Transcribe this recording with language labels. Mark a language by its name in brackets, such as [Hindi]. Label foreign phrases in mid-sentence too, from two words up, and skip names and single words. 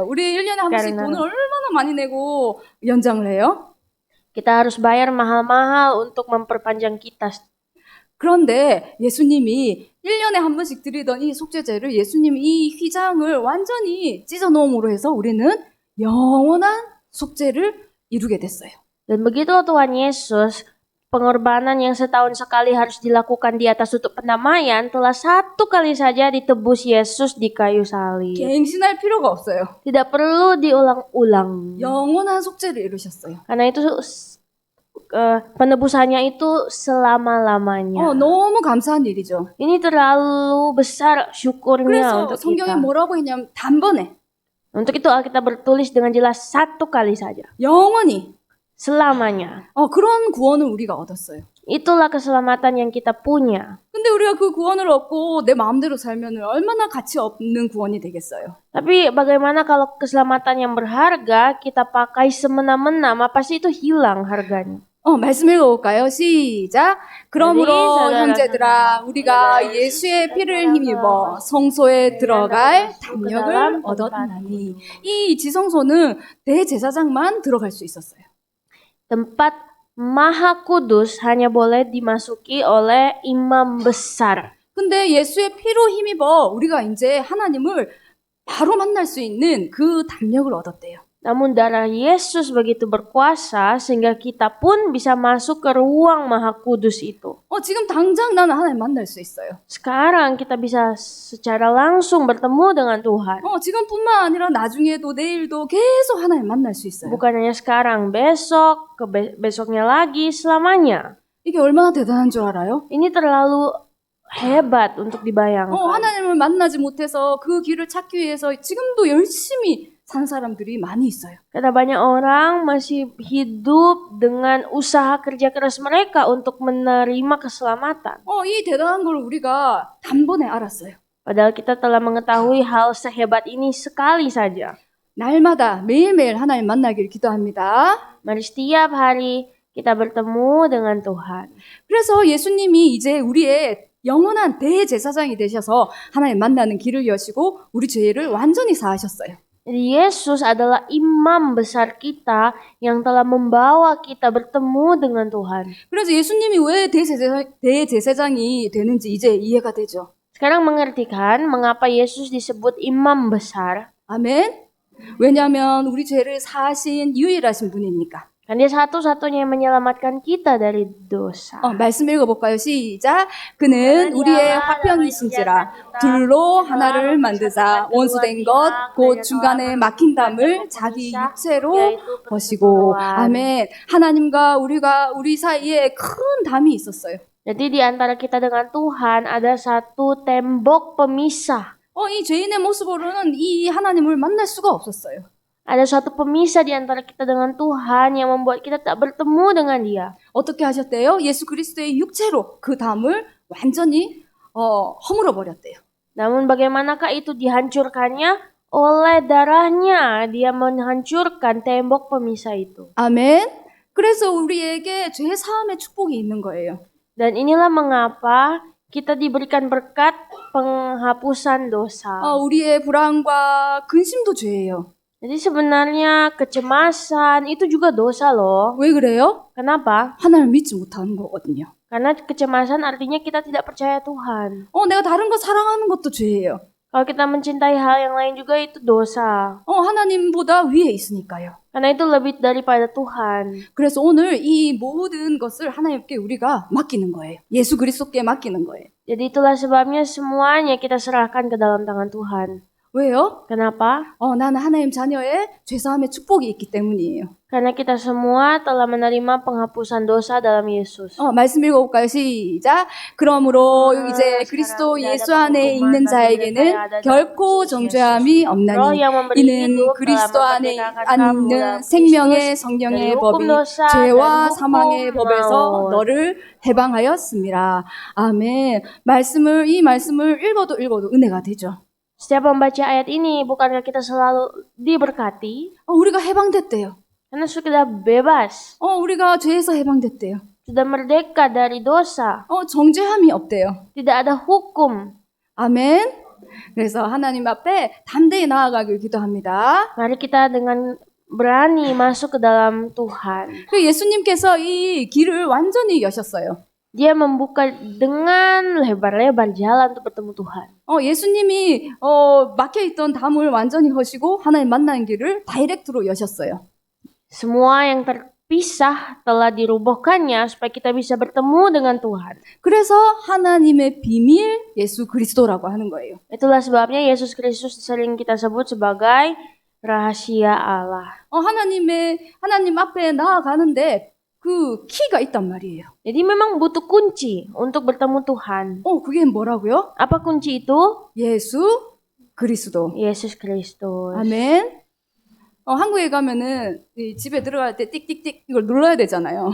[Korean] 우리 1년에 한 번씩 돈을 얼마나 많이 내고 연장을 해요? [Indonesian] Kita harus bayar mahal-mahal untuk memperpanjang kitas. [Korean] 그런데 예수님이 1년에 한 번씩 드리던 이 속죄제를 예수님이 이 휘장을 완전히 찢어놓음으로 해서 우리는 영원한 속죄를 이루게 됐어요. [Indonesian] Dan begitu Tuhan Yesus, pengorbanan yang setahun sekali harus dilakukan di atas tutup pendamaian telah 1 kali saja ditebus Yesus di kayu salib. [Korean] 갱신할 필요가 없어요. [Indonesian] Tidak perlu diulang-ulang. [Korean] 영원한 속죄를 이루셨어요. [Indonesian] Karena itu penebusannya itu selama-lamanya. [Korean] 너무 감사한 일이죠. [Indonesian] Ini terlalu besar syukurnya [Korean] 그래서 [Indonesian] untuk [Korean] 성경에 [Indonesian] kita. [Korean] 뭐라고 했냐면 단번에 [Indonesian] Untuk itu Alkitab bertulis dengan jelas 1 kali saja. [Korean] 영원히 [Indonesian] Selamanya. [Korean] 그런 구원을 우리가 얻었어요. [Indonesian] Itulah keselamatan yang kita punya. [Korean] 근데 우리가 그 구원을 얻고 내 마음대로 살면 얼마나 가치 없는 구원이 되겠어요. [Indonesian] Tapi bagaimana kalau keselamatan yang berharga kita pakai semena-mena, pasti itu hilang harganya. [Korean] 말씀 읽어볼까요? 시작. 그러므로 형제들아 우리가 예수의 피를 힘입어 성소에 들어갈 담력을 얻었나니. 이 지성소는 대제사장만 들어갈 수 있었어요. [Indonesian] Tempat Maha Kudus hanya boleh dimasuki oleh imam besar. [Korean] 근데 예수의 피로 힘입어 우리가 이제 하나님을 바로 만날 수 있는 그 담력을 얻었대요. [Indonesian] Namun darah Yesus begitu berkuasa sehingga kita pun bisa masuk ke ruang Maha Kudus itu. [Korean] 지금 당장 나는 하나님 만날 수 있어요. [Indonesian] Sekarang kita bisa secara langsung bertemu dengan Tuhan. [Korean] 지금뿐만 아니라 나중에도 내일도 계속 하나님 만날 수 있어요. [Indonesian] Bukan hanya sekarang, besok, besoknya lagi, selamanya. [Korean] 이게 얼마나 대단한 줄 알아요? [Indonesian] Ini terlalu hebat untuk dibayangkan. [Korean] 하나님을 만나지 못해서 그 길을 찾기 위해서 지금도 열심히 산 사람들이 많이 있어요. [Indonesian] Karena banyak orang masih hidup dengan usaha kerja keras mereka untuk menerima keselamatan. [Korean] 이 대단한 걸 우리가 단번에 알았어요. [Indonesian] Padahal kita telah mengetahui hal sehebat ini sekali saja. [Korean] 날마다 매일매일 하나님 만나기를 기도합니다. [Indonesian] Mari setiap hari kita bertemu dengan Tuhan. [Korean] 그래서 예수님이 이제 우리의 영원한 대제사장이 되셔서 하나님 만나는 길을 여시고 우리 죄를 완전히 사하셨어요. [Indonesian] Jadi Yesus adalah imam besar kita yang telah membawa kita bertemu dengan Tuhan. [Korean] 그래서 예수님이 왜 대제사장이 되는지 이제 이해가 되죠. [Indonesian] Sekarang mengerti kan mengapa Yesus disebut imam besar? [Korean] 아멘. 왜냐하면 우리 죄를 사하신 유일하신 분이니까. [Indonesian] Kan dia satu-satunya yang menyelamatkan kita dari dosa. [Korean] 말씀 읽어볼까요? 시작. 그는 우리의 화평이신지라 둘로 하나를 만드사 원수된 것 곧 중간에 막힌 담을 자기 육체로 버시고. 아멘. 하나님과 우리 사이에 큰 담이 있었어요. [Indonesian] Jadi di antara kita dengan Tuhan ada satu tembok pemisah. [Korean] 이 죄인의 모습으로는 이 하나님을 만날 수가 없었어요. [Indonesian] Ada suatu pemisah di antara kita dengan Tuhan yang membuat kita tak bertemu dengan Dia. [Korean] 어떻게 하셨대요? 예수 그리스도의 육체로 그 담을 완전히 허물어 버렸대요. [Indonesian] Namun bagaimanakah itu dihancurkannya? Oleh darahnya dia menghancurkan tembok pemisah itu. [Korean] 아멘. 그래서 우리에게 죄 사함의 축복이 있는 거예요. [Indonesian] Dan inilah mengapa kita diberikan berkat penghapusan dosa. [Korean] 우리의 불안과 근심도 죄예요. [Indonesian] Jadi sebenarnya kecemasan itu juga dosa loh. [Korean] 왜 그래요? [Indonesian] Kenapa? [Korean] 하나님을 믿지 못하는 거거든요. [Indonesian] Karena kecemasan artinya kita tidak percaya Tuhan. [Korean] 내가 다른 거 사랑하는 것도 죄예요. [Indonesian] Kalau kita mencintai hal yang lain juga itu dosa. [Korean] 하나님보다 위에 있으니까요. [Indonesian] Karena itu lebih daripada Tuhan. [Korean] 그래서 오늘 이 모든 것을 하나님께 우리가 맡기는 거예요. 예수 그리스도께 맡기는 거예요. [Indonesian] Jadi itulah sebabnya semuanya kita serahkan ke dalam tangan Tuhan. [Korean] 왜요? [Indonesian] Kenapa? [Korean] 나는 하나님 자녀의 죄사함의 축복이 있기 때문이에요. [Indonesian] Karena kita semua telah menerima penghapusan dosa dalam Yesus. [Korean] 말씀 읽어볼까요? 시작. 그러므로 이제 그리스도 예수 안에 있는 자에게는 결코 정죄함이 없나니 이는 그리스도 안에 있는 생명의 성령의 법이 죄와 사망의 법에서 너를 해방하였습니다. 아멘. 이 말씀을 읽어도 은혜가 되죠. [Indonesian] Setiap membaca ayat ini, bukankah kita selalu diberkati? [Korean] 우리가 해방됐대요. [Indonesian] Karena sudah bebas, [Korean] 우리가 죄에서 해방됐대요. [Indonesian] sudah merdeka dari dosa. [Korean] 정죄함이 없대요. [Indonesian] Tidak ada hukum. [Korean] 아멘. 그래서 하나님 앞에 담대히 나아가길 기도합니다. [Indonesian] Mari kita dengan berani masuk ke dalam Tuhan. [Korean] 예수님께서 이 길을 완전히 여셨어요. [Indonesian] Dia membuka dengan lebar-lebar jalan untuk bertemu Tuhan. [Korean] 예수님이 막혀있던 담을 완전히 허시고 하나님 만나는 길을 다이렉트로 여셨어요. [Indonesian] Semua yang terpisah telah dirubuhkannya supaya kita bisa bertemu dengan Tuhan. [Korean] 그래서 하나님의 비밀 예수 그리스도라고 하는 거예요. [Indonesian] Itulah sebabnya Yesus Kristus sering kita sebut sebagai rahasia Allah. [Korean] 하나님 앞에 나아가는데 그 키가 있단 말이에요. [Indonesian] Jadi memang butuh kunci untuk bertemu Tuhan. [Korean] 그게 뭐라고요? [Indonesian] Apa kunci itu? [Korean] 예수 그리스도. [Indonesian] Yesus Kristus. [Korean] 아멘. 한국에 가면은 집에 들어갈 때 띡띡띡 이걸 눌러야 되잖아요.